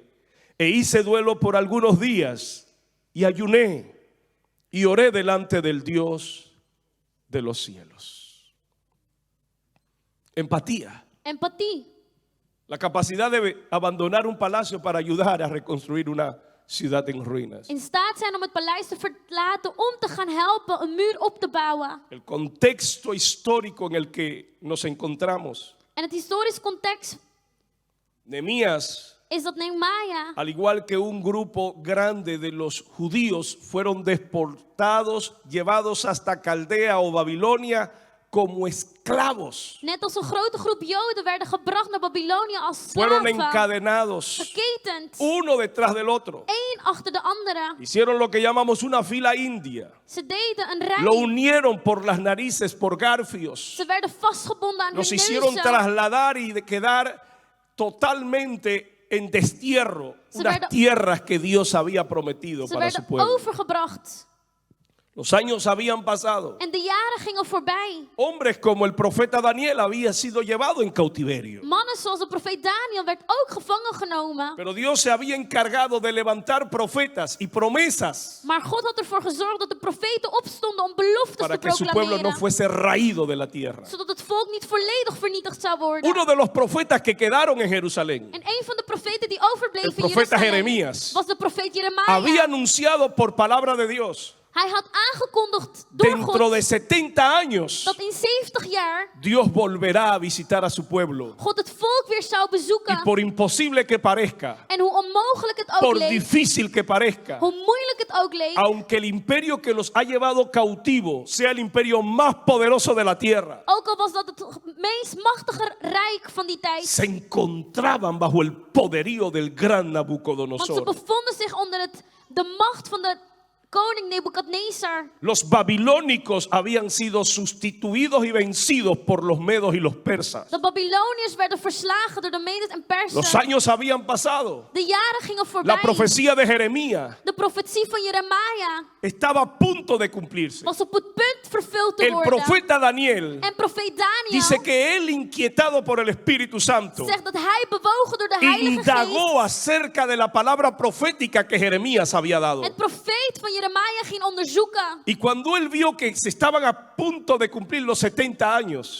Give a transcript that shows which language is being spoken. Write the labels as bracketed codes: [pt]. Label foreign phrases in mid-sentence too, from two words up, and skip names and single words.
[es] E hice duelo por algunos días y ayuné y oré delante del Dios de los cielos. Empatía. [nl] Empathie. [es] La capacidad de abandonar un palacio para ayudar a reconstruir una ciudad en ruinas. [nl] In staat zijn om het paleis te verlaten om te gaan helpen een muur op te bouwen. [es] El contexto histórico en el que nos encontramos. [nl] En het historisch context [es] Nehemías, [nl] is dat Nehemia, [es] al igual que un grupo grande de los judíos, fueron deportados, llevados hasta Caldea o Babilonia como esclavos. [nl] net als een grote groep Joden, werden gebracht naar Babylonië als [es] Fueron [nl] slaven. [es] encadenados, [nl] Geketend. [es] uno detrás del otro. [nl] Eén achter de andere. [es] Hicieron lo que llamamos una fila india. [nl] Ze deden een rij. [es] Lo unieron por las narices, por garfios. [nl] Ze werden vastgebonden aan [es] Nos [nl] hun [es] hicieron [nl] neuzen. [es] trasladar y de quedar totalmente en destierro. Se Unas [nl] werden- [es] tierras que Dios había prometido [nl] Ze [es] para su [nl] werden [es] pueblo. [nl] overgebracht. [es] Los años habían pasado. [nl] En de jaren gingen voorbij. [es] Hombres como el profeta Daniel había sido llevado en cautiverio. [nl] Mannen zoals de profeet Daniel werd ook gevangen genomen. [es] Pero Dios se había encargado de levantar profetas y promesas [nl] Maar God had ervoor gezorgd dat de profeten opstonden om beloftes [es] para [nl] te [es] que su pueblo no [nl] proclameren. [es] fuese raído de la tierra. [nl] Zodat het volk niet volledig vernietigd zou worden. [es] Uno de los profetas que quedaron en Jerusalén, [nl] En een van de profeten die [es] el [nl] overbleven in [es] profeta [nl] Jeruzalem [es] Jeremías, [nl] was de profeet [es] había [nl] Jeremia. [es] anunciado por palabra de Dios, [nl] Hij had aangekondigd door [es] dentro [nl] God [es] de 70 años, [nl] dat in 70 jaar [es] Dios volverá a visitar a su pueblo. [nl] God het volk weer zou [es] Y [nl] bezoeken. [es] por imposible que parezca, [nl] En hoe onmogelijk het ook [es] por [nl] leek, [es] difícil que parezca, [nl] hoe moeilijk het ook leek, [es] aunque el imperio que los ha llevado cautivo sea el imperio más poderoso de la tierra, [nl] ook al was dat het meest machtige rijk van die tijd, [es] se encontraban bajo el poderío del gran [nl] want ze [es] Nabucodonosor. [nl] bevonden zich onder de macht van de koning Nebukadnezar. [es] Los babilónicos habían sido sustituidos y vencidos por los medos y los persas. [nl] De Babyloniërs werden verslagen door de Medes en [es] Los [nl] Persen. [es] años habían pasado. [nl] De jaren gingen [es] La [nl] voorbij. [es] profecía de Jeremías [nl] De profetie van Jeremia [es] estaba a punto de cumplirse. [nl] was op het punt vervuld te [es] El [nl] worden. [es] profeta Daniel [nl] En profeet Daniel [es] dice que él, inquietado por el Espíritu Santo, [nl] zegt dat hij bewogen door de Heilige [es] indagó [nl] Geest [es] acerca de la palabra profética que Jeremías había dado. [nl] het profeet van Jeremia ging onderzoeken. [es] Y cuando él vio que se estaban a punto de cumplir los 70 años,